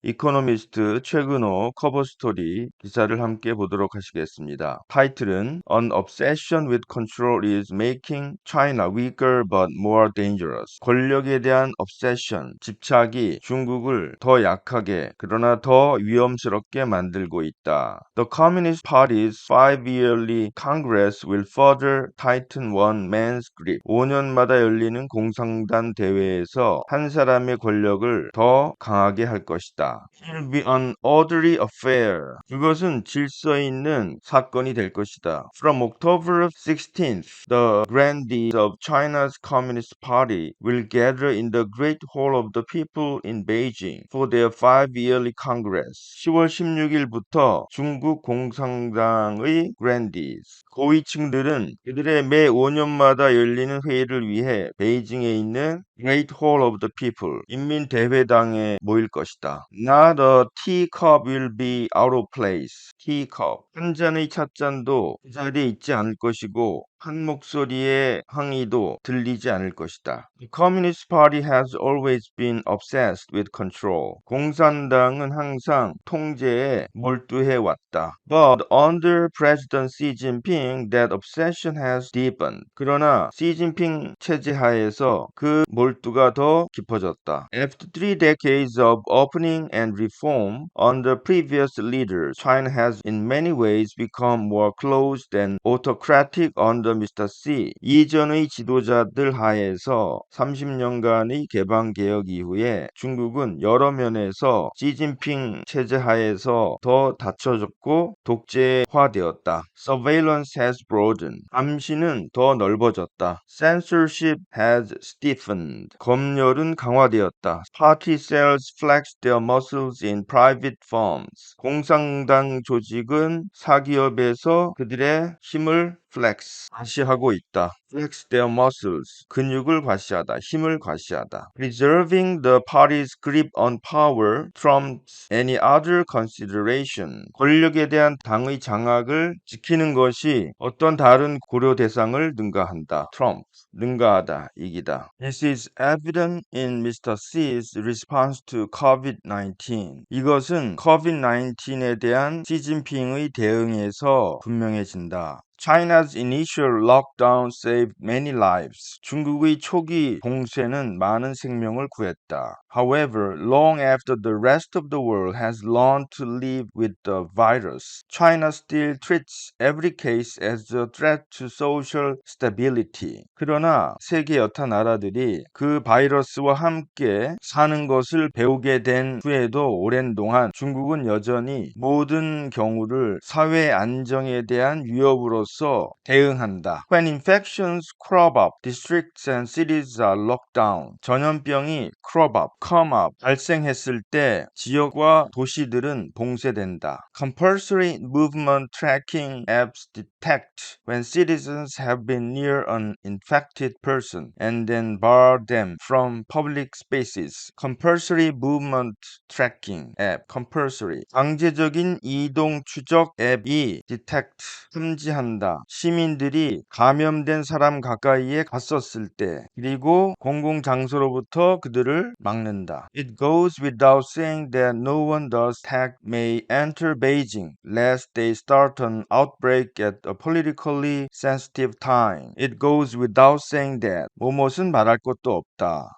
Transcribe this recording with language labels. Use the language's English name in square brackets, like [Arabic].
[Korean] 이코노미스트 최근호 커버 스토리 기사를 함께 보도록 하시겠습니다. 타이틀은 [English] An obsession with control is making China weaker but more dangerous. [Korean] 권력에 대한 obsession, 집착이 중국을 더 약하게 그러나 더 위험스럽게 만들고 있다. [English] The Communist Party's 5-yearly Congress will further tighten one man's grip. [Korean] 5년마다 열리는 공산당 대회에서 한 사람의 권력을 더 강하게 할 것이다. [English] It will be an orderly affair. [Korean] 그것은 질서 있는 사건이 될 것이다. [English] From October 16th, the grandees of China's Communist Party will gather in the Great Hall of the People in Beijing for their 5-yearly Congress. [Korean] 10월 16일부터 중국 공산당의 grandees, 고위층들은 그들의 매 5년마다 열리는 회의를 위해 베이징에 있는 Great Hall of the People, 인민대회당에 모일 것이다. [English] Not a teacup will be out of place. [Korean] teacup, 한 잔의 찻잔도 그 자리에 있지 않을 것이고 한 목소리의 항의도 들리지 않을 것이다. [English] The Communist Party has always been obsessed with control. [Korean] 공산당은 항상 통제에 몰두해 왔다. [English] But under President Xi Jinping, that obsession has deepened. [Korean] 그러나 시진핑 체제 하에서 그 몰두가 더 깊어졌다. [English] After 3 decades of opening and reform under previous leaders, China has in many ways become more closed and autocratic under Mr. Xi. [Korean] 이전의 지도자들 하에서 30년간의 개방 개혁 이후에 중국은 여러 면에서 시진핑 체제 하에서 더 닫혀졌고 독재화되었다. [English] Surveillance has broadened. [Korean] 감시는 더 넓어졌다. [English] Censorship has stiffened. [Korean] 검열은 강화되었다. [English] Party cells flex their muscles in private firms. [Korean] 공산당 조직은 사기업에서 그들의 힘을 과시하고 있다. [English] Flex their muscles. [Korean] 근육을 과시하다. 힘을 과시하다. [English] Preserving the party's grip on power trumps any other consideration. [Korean] 권력에 대한 당의 장악을 지키는 것이 어떤 다른 고려 대상을 능가한다. [English] Trump. [Korean] 능가하다, 이기다. [English] This is evident in Mr. Xi's response to COVID-19. [Korean] 이것은 COVID-19에 대한 시진핑의 대응에서 분명해진다. [English] China's initial lockdown saved many lives. [Korean] 중국의 초기 봉쇄는 많은 생명을 구했다. [English] However, long after the rest of the world has learned to live with the virus, China still treats every case as a threat to social stability. [Korean] 그러나 세계 여타 나라들이 그 바이러스와 함께 사는 것을 배우게 된 후에도 오랜 동안 중국은 여전히 모든 경우를 사회 안정에 대한 위협으로서 대응한다. [English] When infections crop up, districts and cities are locked down. [Korean] 전염병이 [English] come up, [Korean] 발생했을 때 지역과 도시들은 봉쇄된다. [English] Compulsory movement tracking apps detect when citizens have been near an infected person and then bar them from public spaces. Compulsory movement tracking app, compulsory. [Korean] 강제적인 이동 추적 앱이 detect, 탐지한다. 시민들이 감염된 사람 가까이에 갔었을 때, 그리고 공공장소로부터 그들을 막는다. [English] It goes without saying that no one does tag may enter Beijing lest they start an outbreak at a politically sensitive time. It goes without saying that [Korean] 뭐뭇은 말할 것도 없다.